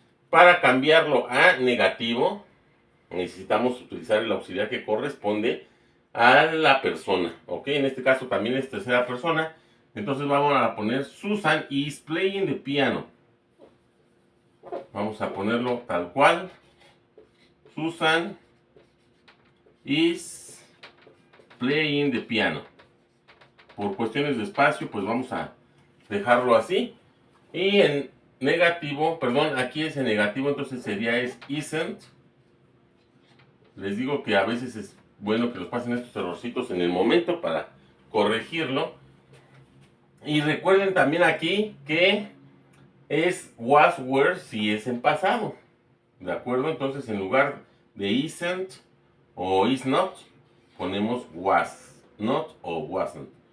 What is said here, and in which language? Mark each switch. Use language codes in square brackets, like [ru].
[es] Para cambiarlo a negativo, necesitamos utilizar el auxiliar que corresponde a la persona. Ok, en este caso también es tercera persona. Entonces vamos a poner [en] Susan is playing the piano. [es] Vamos a ponerlo tal cual. [en] Susan is playing the piano. [es] Por cuestiones de espacio, pues vamos a dejarlo así. Y en negativo, perdón, aquí es en negativo, entonces sería isn't. Les digo que a veces es bueno que los pasen estos errorcitos en el momento para corregirlo. Y recuerden también aquí que es was, were si es en pasado. ¿De acuerdo? Entonces en lugar de isn't o is not, ponemos was not o wasn't.